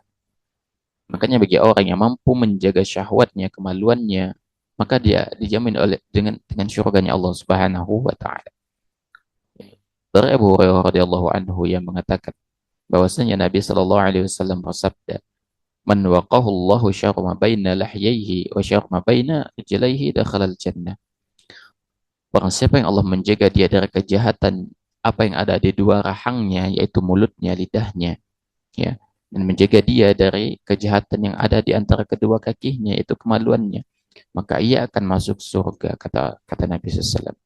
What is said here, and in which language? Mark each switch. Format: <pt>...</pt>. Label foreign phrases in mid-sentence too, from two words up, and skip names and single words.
<id>Makanya bagi orang yang mampu menjaga syahwatnya, kemaluannya, maka dia dijamin oleh dengan syurganya Allah</id> <ar>سبحانه وتعالى.</ar> <id>Dari Abu Hurairah</id> <ar>رضي الله عنه</ar> <id>yang mengatakan bahwasanya Nabi</id> <ar>صلى الله عليه وسلم</ar> <id>bersabda,</id> <ar>"من وقاه الله شر ما بين لحييه وشر ما بين رجليه دخل الجنة."</ar> <id>Barang siapa yang Allah menjaga dia dari kejahatan apa yang ada di dua rahangnya, yaitu mulutnya, lidahnya, ya, dan menjaga dia dari kejahatan yang ada di antara kedua kakinya, itu kemaluannya, maka ia akan masuk surga, kata Nabi SAW.</id>